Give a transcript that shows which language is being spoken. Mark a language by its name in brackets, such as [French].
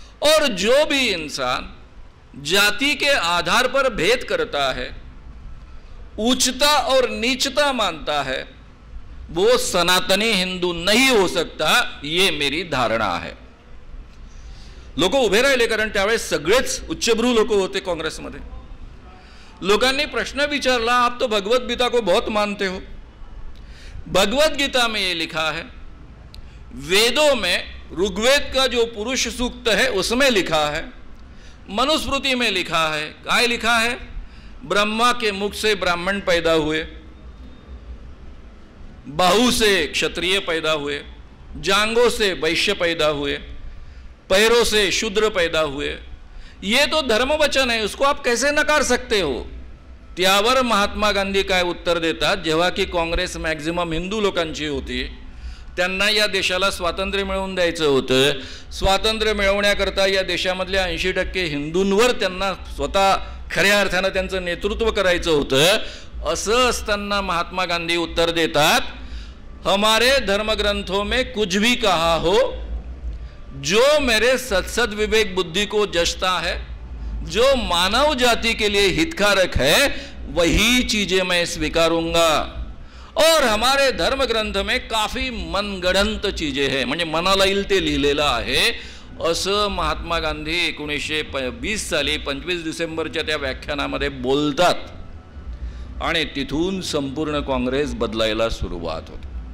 [Hindi] और जो भी इंसान जाति के आधार पर भेद करता है, उच्चता और नीचता मानता है, वो सनातनी हिंदू नहीं हो सकता, ये मेरी धारणा है। [Marathi] लोक उभे राहिले, कारण त्यावेळेस सगळेच उच्चभ्रू लोक होते काँग्रेसमध्ये। लोकांनी प्रश्न विचारला, [Hindi] आप तो भगवत गीता को बहुत मानते हो। भगवत गीता में ये लिखा है, वेदों में ऋग्वेद का जो पुरुष सूक्त है उसमें लिखा है, मनुस्मृति में लिखा है, काय लिखा है, ब्रह्मा के मुख से ब्राह्मण पैदा हुए, बाहु से क्षत्रिय पैदा हुए, जांघों से वैश्य पैदा हुए, पैरों से शूद्र पैदा हुए। ये तो धर्म वचन है, उसको आप कैसे नकार सकते हो? [Marathi] त्यावर महात्मा गांधी काय उत्तर देतात, जेव्हा की काँग्रेस मॅक्झिमम हिंदू लोकांची होती, त्यांना या देशाला स्वातंत्र्य मिळवून द्यायचं होतं। स्वातंत्र्य मिळवण्याकरता या देशामधल्या 80% हिंदूंवर त्यांना स्वतः खऱ्या अर्थानं त्यांचं नेतृत्व करायचं होतं। असं असताना महात्मा गांधी उत्तर देतात, [Hindi] हमारे धर्मग्रंथों में कुछ भी कहा हो, जो मेरे सत्सद विवेक बुद्धि को जचता है, जो मानव जाति के लिए हितकारक है, वही चीजें मैं स्वीकारूंगा। और हमारे धर्म ग्रंथ में काफी मनगढ़ंत चीजें हैं, [Marathi] म्हणजे मनाला येईल ते लिहिलेलं आहे, असं महात्मा गांधी 1920 साली 25 डिसेंबरच्या त्या व्याख्यानामध्ये बोलतात। आणि तिथून संपूर्ण काँग्रेस बदलायला सुरुवात होते।